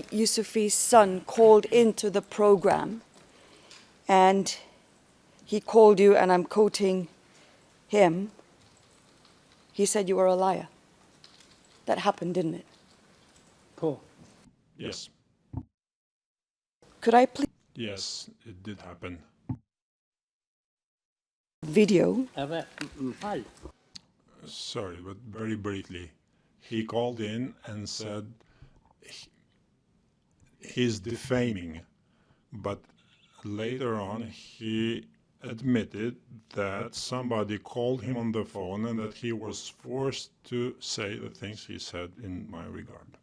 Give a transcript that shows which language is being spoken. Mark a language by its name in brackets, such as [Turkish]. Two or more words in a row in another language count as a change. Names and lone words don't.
[English] Yusufi's son called into the program and he called you, and I'm quoting him, he said you were a liar? That happened, didn't it? [Albanian] Po. [English] Yes. Could I please Yes, it did happen. video? [Albanian] Edhe më fal. [English] Sorry, but very briefly. He called in and said he's defaming, but later on he admitted that somebody called him on the phone and that he was forced to say the things he said in my regard.